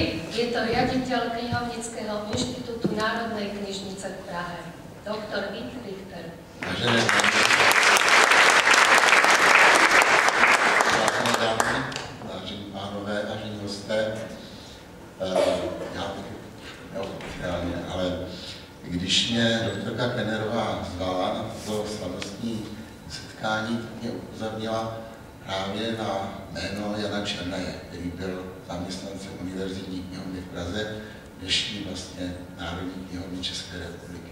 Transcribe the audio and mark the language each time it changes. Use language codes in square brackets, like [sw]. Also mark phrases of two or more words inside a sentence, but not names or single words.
[sk] je to riaditeľ Knihovníckeho inštitútu Národnej knižnice v Prahe, doktor Vít Richter. [cs] Vážené dámy, vážení pánové, vážení hosté, já bych neoficiálně, ale když mě doktorka Kennerová zvala na to slavnostní setkání, tak mě upozornila právě na jméno Jana Černaje, který byl zaměstnancem Univerzitní knihovny v Praze, dnešní vlastně Národní knihovny České republiky.